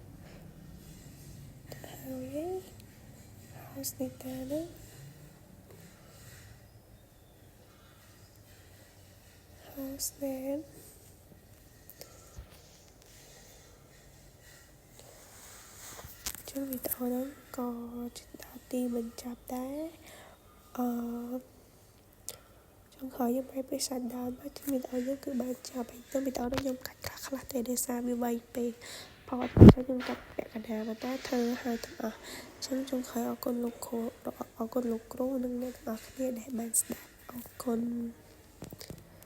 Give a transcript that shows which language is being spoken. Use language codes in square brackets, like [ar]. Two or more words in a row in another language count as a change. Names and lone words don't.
[km] ហើយ [en] house data [km] ទៅ [en] house name [km] ចឹងវីដេអូហ្នឹងក៏ដល់ទីបញ្ចប់ដែរ ចុងក្រោយខ្ញុំឲ្យ [en] shut down [km] មកវីដេអូនេះគឺបានចប់ហើយទៅវីដេអូនេះខ្ញុំកាត់ខ្លះទេដោយសារវាវែងពេកព្រោះខ្ញុំកាត់ពាក់កណ្ដាលតែធ្វើឲ្យទាំងអស់ចឹងចុងក្រោយអរគុណលោកគ្រូនិងអ្នកទាំងអស់គ្នាដែលបានស្ដាប់អរគុណ